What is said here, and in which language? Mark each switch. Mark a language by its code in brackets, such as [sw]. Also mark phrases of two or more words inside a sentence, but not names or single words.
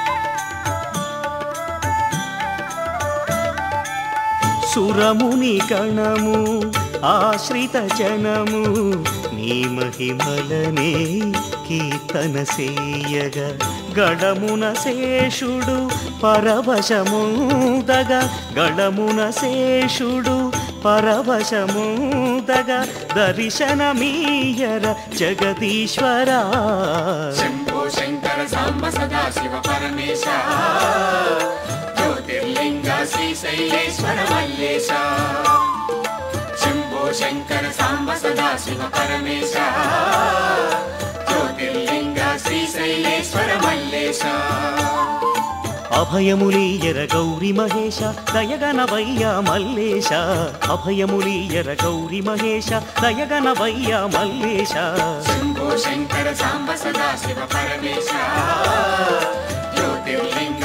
[te] సురముని గణము ఆశ్రిత జనము నీ మహిమలనే కీర్తన సేయగా గడమున శేషుడు పరవశముదగా గడమున శేషుడు పరవశముదగా దర్శనమీయర జగదీశ్వర [sa] शंभो शंकर सांब सदा शिव परमेश ज्योतिर्लिंग श्रीशैलेश्वर मल्लेश शंभो शंकर सांब सदा शिव परमेश ज्योतिर्लिंग श्रीशैलेश्वर मल्लेश [te] అభయములీయర గౌరి మహేశ దయగనవయ్య మల్లేశ అభయములీయర గౌరి మహేశ దయగనవయ్య మల్లేశ [sa] शंभो శంభో శంకర సాంబ సదా శివ పరమేశ జ్యోతిర్లింగ